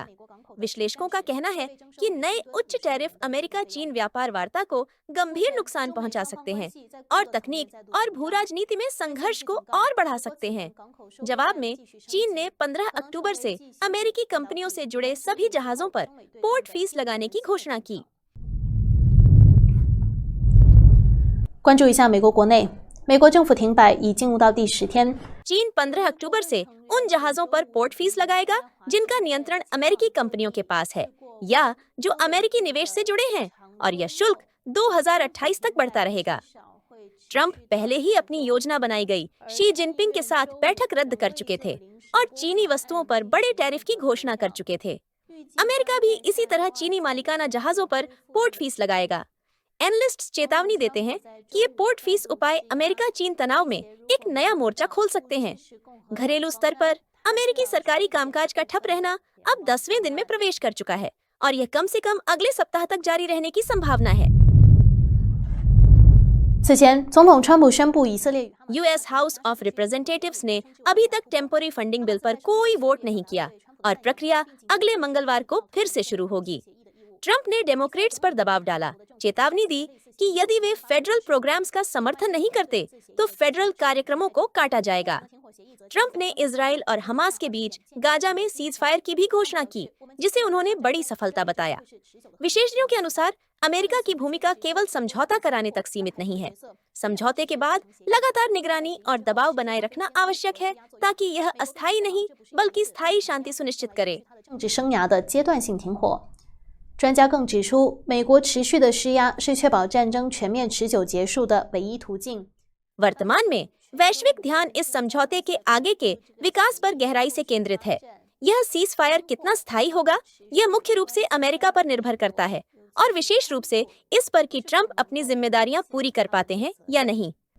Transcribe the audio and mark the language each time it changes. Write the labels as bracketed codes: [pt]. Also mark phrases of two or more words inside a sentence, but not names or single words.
[hi] विश्लेषकों का कहना है कि नए उच्च टैरिफ अमेरिका चीन व्यापार वार्ता को गंभीर नुकसान पहुंचा सकते हैं और तकनीक और भू राजनीति में संघर्ष को और बढ़ा सकते हैं। जवाब में चीन ने 15 अक्टूबर से अमेरिकी कंपनियों से जुड़े सभी जहाजों पर [en] port fees [hi] लगाने की घोषणा की। [zh] 关注一下美国国内，美国政府停摆已进入到第10天。 [hi] चीन 15 अक्टूबर से उन जहाजों पर [en] port fees [hi] लगाएगा जिनका नियंत्रण अमेरिकी कंपनियों के पास है या जो अमेरिकी निवेश से जुड़े हैं, और यह शुल्क 2028 तक बढ़ता रहेगा। ट्रंप पहले ही अपनी योजना बनाई गई शी जिनपिंग के साथ बैठक रद्द कर चुके थे और चीनी वस्तुओं पर बड़े टैरिफ की घोषणा कर चुके थे। अमेरिका भी इसी तरह चीनी मालिकाना जहाजों पर [en] port fees [hi] लगाएगा। एनालिस्ट्स चेतावनी देते हैं कि ये [en] port fees [hi] उपाय अमेरिका चीन तनाव में एक नया मोर्चा खोल सकते हैं। घरेलू स्तर पर अमेरिकी सरकारी कामकाज का ठप रहना अब 10वें दिन में प्रवेश कर चुका है और यह कम से कम अगले सप्ताह तक जारी रहने की संभावना है। [zh] 此前，总统川普宣布以色列与哈马斯 [hi] यूएस हाउस ऑफ रिप्रेजेंटेटिव्स ने अभी तक [en] temporary funding bill [hi] पर कोई वोट नहीं किया और प्रक्रिया अगले मंगलवार को फिर से शुरू होगी। ट्रंप ने डेमोक्रेट्स पर दबाव डाला, चेतावनी दी कि यदि वे [en] federal programs [hi] का समर्थन नहीं करते तो फेडरल कार्यक्रमों को काटा जाएगा। ट्रंप ने इजराइल और हमास के बीच गाजा में सीज फायर की भी घोषणा की, जिसे उन्होंने बड़ी सफलता बताया। विशेषज्ञों के अनुसार अमेरिका की भूमिका केवल समझौता कराने तक सीमित नहीं है। समझौते के बाद लगातार निगरानी और दबाव बनाए रखना आवश्यक है ताकि यह अस्थायी नहीं बल्कि स्थायी शांति सुनिश्चित करे। [zh] 政治生涯的阶段性停火。专家更指出，美国持续的施压是确保战争全面持久结束的唯一途径。 [hi] वर्तमान में वैश्विक ध्यान इस समझौते के आगे के विकास पर गहराई से केंद्रित है। यह सीज फायर कितना स्थायी होगा, यह मुख्य रूप से अमेरिका पर निर्भर करता है और विशेष रूप से इस पर कि ट्रंप अपनी जिम्मेदारियां पूरी कर पाते हैं या नहीं।